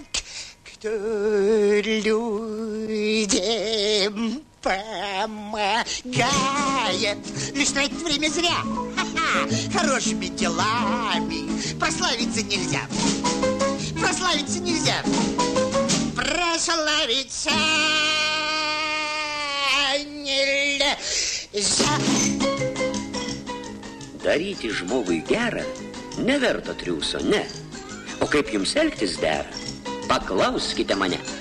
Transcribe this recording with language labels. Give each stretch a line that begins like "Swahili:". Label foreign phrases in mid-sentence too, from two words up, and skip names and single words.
Russian: Кто людям помогает, лишь тратит время зря. Хорошими делами прославиться нельзя. Прославиться нельзя. Прославиться нельзя.
Lithuanian: Daryti žmogui gerą neverta triūso, ne. O kaip jums elgtis dera, paklauskite mane.